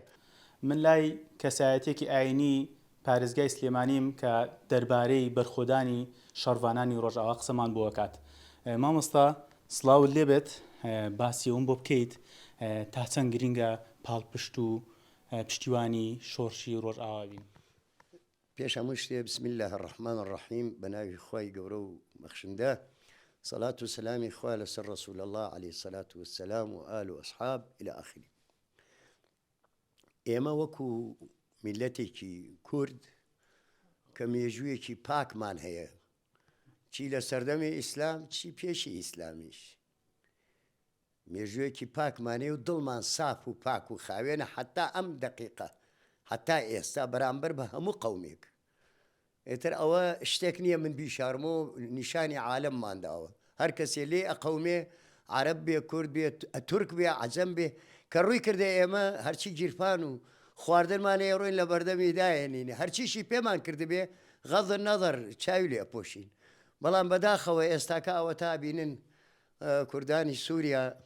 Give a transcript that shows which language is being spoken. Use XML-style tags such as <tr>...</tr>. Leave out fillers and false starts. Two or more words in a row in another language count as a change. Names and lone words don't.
<ckb>من لای کەسایەتێکی ئاینی پارێزگای سلێمانیم کە دەربارەی بەرخۆدانی شەڕڤانانی ڕۆژئاوا قسەمان بۆ کات. مامۆستا سڵاوت لێبێت باسی ئەوم بۆ بکەیت تا چەند گرینگە پاڵپشت و پشتیوانی شۆڕشی ڕۆژئاوا بین. پێش هەموو شتێ</ckb> <ar>بسم الله الرحمن الرحیم</ar> <ckb>بەناوی خۆی گەورە و بەخشندە سەڵات و سەلامی خوا لەسەر ڕەسوول الله</ckb> <ar>عليه الصلاة والسلام</ar> <ckb>و ئال و ئەصحاب</ckb> <ar>إلى آخره.</ar> <ckb>ئێمە وەکو میلەتێکی کورد کە مێژوویەکی پاکمان هەیە چی لە سەردەمی ئیسلام چی پێشی ئیسلامیش مێژوویەکی پاکمانەیە و دڵمان ساف و پاک و خاوێنە حتا ئەم دقیقە حتا ئێستا بەرامبەر بە هەموو قەومێک ئێتر ئەوە شتێک نییە من بیشارمە و نیشانی عالەممانداوە هەر کەسێ لێ ئەقەومێ عەرەب بێ کورد بێ تورک بێ عەجەم بێ کە ڕووی کردە ئێمە هەرچی گیرفان و خواردنمانەیە ڕۆین لە بەردەمی دایەنینە هەرچیشی پێمان کردبێ</ckb> <ar>غەض نەظەر</ar> <ckb>چاوی لێ ئەپۆشین بەڵام بەداخەوە ئێستاکە ئەوە تا بینن کوردانی سووریا</ckb>